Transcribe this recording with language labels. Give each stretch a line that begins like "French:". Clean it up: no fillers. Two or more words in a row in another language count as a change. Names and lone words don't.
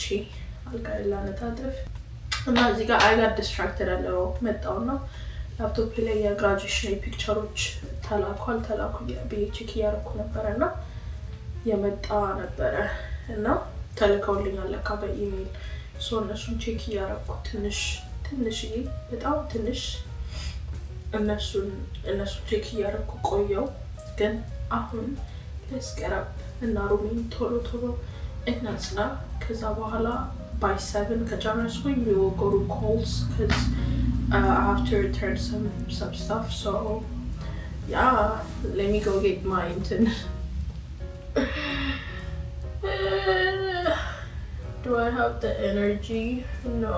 Amharic: አልጋ ላነጣጥፍ እና እዚህ ጋር
English: I got distracted
Amharic: አለው መጣውና ላፕቶፕ ላይ የግራጁዌሽን ፒክቸሮች ተላኩ ብዬ ቼክ እያደረኩ ነበረና የመጣ ነበረ እና ተልከውልኛል ለካ በኢሜል እነሱን ቼክ እያደረኩ ትንሽ በጣም ትንሽ እነሱን ቼክ እያደረኩ ቆየው። ግን አሁን ለስቀራብ እና ሩሜን ቶሎ እናጽና። ከዛ በኋላ
English: by 7
Amharic: ከጨረስኩኝ
English: we will go to Kohl's because I have to return some stuff. So yeah, let me go get mine. Do I have the energy? No.